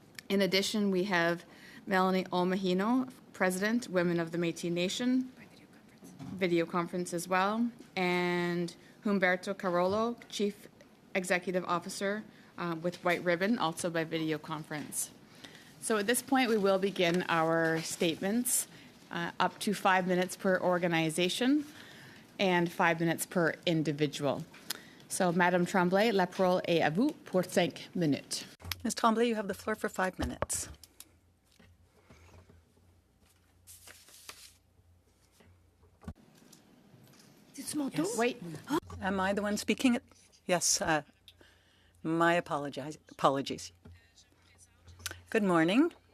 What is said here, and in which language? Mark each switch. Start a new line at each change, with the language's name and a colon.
English: In addition, we have Melanie Omahino, President, Women of the Métis Nation, video conference as well, and Humberto Carollo, Chief Executive Officer with White Ribbon, also by video conference. So at this point, we will begin our statements, up to 5 minutes per organization and 5 minutes per individual.
French: So, Madame Tremblay, la parole est à vous pour 5 minutes.
English: Ms. Tremblay, you have the floor for 5 minutes. Yes. Wait. Am I the one speaking? Yes. My apologies. Good morning.